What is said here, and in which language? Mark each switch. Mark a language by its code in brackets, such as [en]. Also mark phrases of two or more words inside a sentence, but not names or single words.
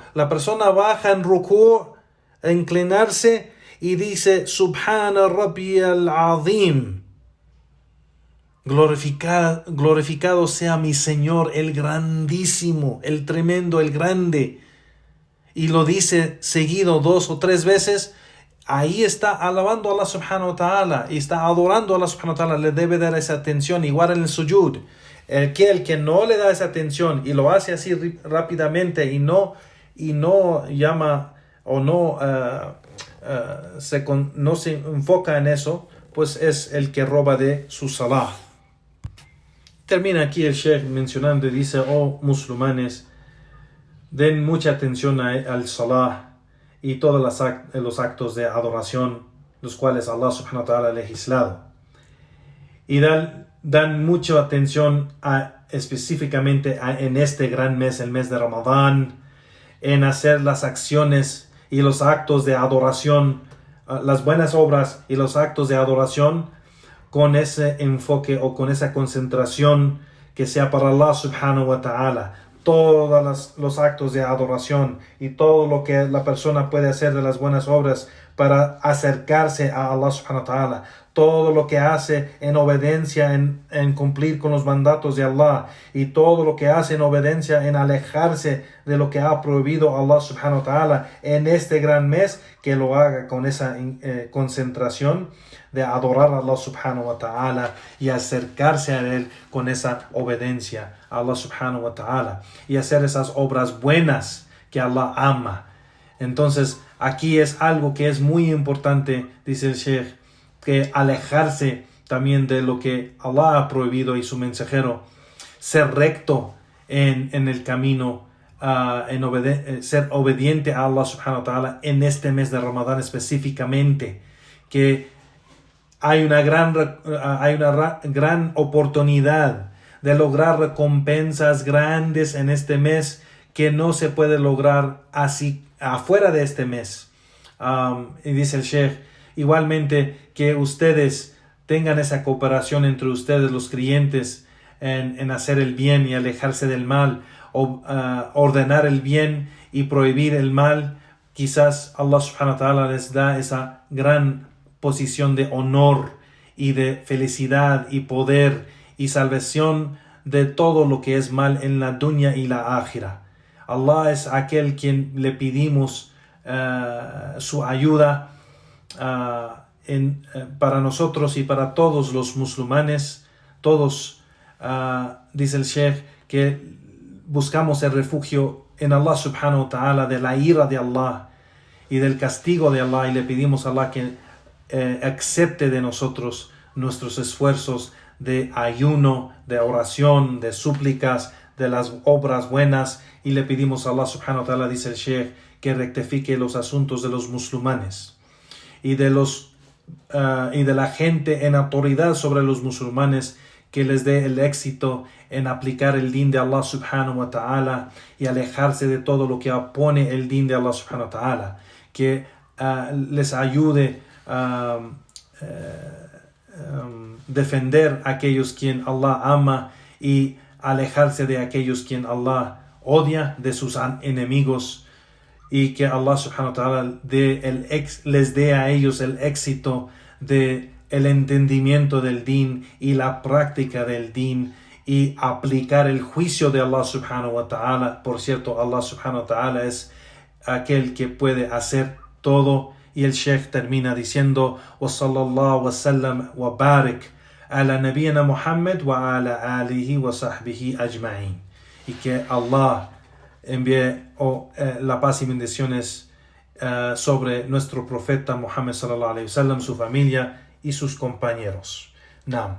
[es] La persona baja en ruku', a inclinarse y dice [ar] سبحان ربي العظيم, [es] glorificado sea mi Señor el grandísimo, el tremendo, el grande. Y lo dice seguido 2 o 3 veces. Ahí está alabando a Allah [ar] سبحانه وتعالى [es] y está adorando a Allah [ar] سبحانه وتعالى. [es] Le debe dar esa atención, igual en el sujud. El que no le da esa atención y lo hace así rápidamente y no llama o no se enfoca en eso, pues es el que roba de su salah. Termina aquí el Sheikh mencionando y dice: oh musulmanes, den mucha atención al salah y todos los actos de adoración, los cuales Allah [ar] سبحانه وتعالى [es] ha legislado. Y dan mucha atención específicamente en este gran mes, el mes de Ramadán, en hacer las acciones y los actos de adoración, las buenas obras y los actos de adoración con ese enfoque o con esa concentración que sea para Allah [ar] سبحانه وتعالى. [es] Todos los actos de adoración y todo lo que la persona puede hacer de las buenas obras para acercarse a Allah [ar] سبحانه و [es] ta'ala, todo lo que hace en obediencia en cumplir con los mandatos de Allah y todo lo que hace en obediencia en alejarse de lo que ha prohibido Allah [ar] سبحانه وتعالى [es] en este gran mes, que lo haga con esa concentración de adorar a Allah [ar] سبحانه وتعالى [es] y acercarse a Él con esa obediencia a Allah [ar] سبحانه وتعالى [es] y hacer esas obras buenas que Allah ama. Entonces aquí es algo que es muy importante, dice el Sheikh, que alejarse también de lo que Allah ha prohibido y su mensajero, ser recto en el camino, ser obediente a Allah [ar] سبحانه وتعالى [es] en este mes de Ramadán específicamente, que hay una gran oportunidad de lograr recompensas grandes en este mes que no se puede lograr así afuera de este mes. Y dice el Sheikh, igualmente que ustedes tengan esa cooperación entre ustedes, los creyentes, en hacer el bien y alejarse del mal, o ordenar el bien y prohibir el mal. Quizás Allah [ar] سبحانه وتعالى [es] les da esa gran posición de honor y de felicidad y poder y salvación de todo lo que es mal en la dunya y la akhira. Allah es aquel quien le pedimos su ayuda para nosotros y para todos los musulmanes. Todos, dice el Sheikh, que buscamos el refugio en Allah [ar] سبحانه وتعالى [es] de la ira de Allah y del castigo de Allah, y le pedimos a Allah que acepte de nosotros nuestros esfuerzos de ayuno, de oración, de súplicas, de las obras buenas, y le pedimos a Allah [ar] سبحانه وتعالى, [es] dice el Sheikh, que rectifique los asuntos de los musulmanes y de la gente en autoridad sobre los musulmanes, que les dé el éxito en aplicar el din de Allah [ar] سبحانه وتعالى [es] y alejarse de todo lo que opone el din de Allah [ar] سبحانه وتعالى, [es] que les ayude a defender a aquellos quien Allah ama y alejarse de aquellos quien Allah odia, de sus enemigos, y que Allah [ar] سبحانه وتعالى [es] les dé a ellos el éxito de el entendimiento del din y la práctica del din y aplicar el juicio de Allah [ar] سبحانه وتعالى. [es] Por cierto, Allah [ar] سبحانه وتعالى [es] es aquel que puede hacer todo. Y el Sheikh termina diciendo: [ar] وصلى الله وسلم وبارك على نبينا محمد وعلى آله وصحبه أجمعين. [es] Y que Allah envíe la paz y bendiciones sobre nuestro profeta Muhammad [ar] صلى الله عليه وسلم, [es] su familia y sus compañeros. Naam.